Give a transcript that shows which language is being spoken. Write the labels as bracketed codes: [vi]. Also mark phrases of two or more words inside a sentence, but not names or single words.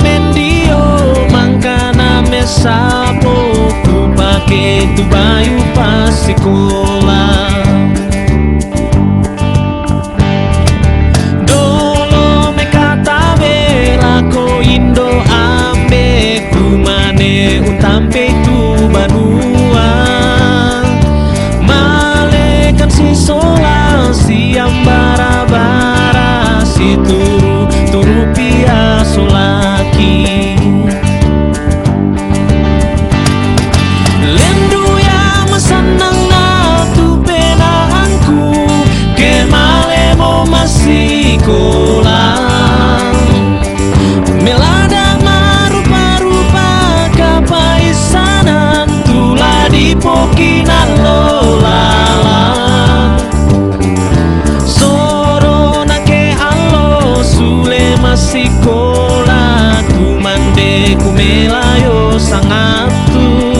[sda] mendio mangkana mesapo ku pake tu bayu pas sekolah. Dolo me kata bela ko indo ambe ku mane utampe tu banua malekan si sola siam bara si turu pia solaki lendu ya masanang na tu penaangku ke male mo masikola melada marupa-rupa kapaisanan tula di pokinan lolala sekolah ku mande ku melayo sangatu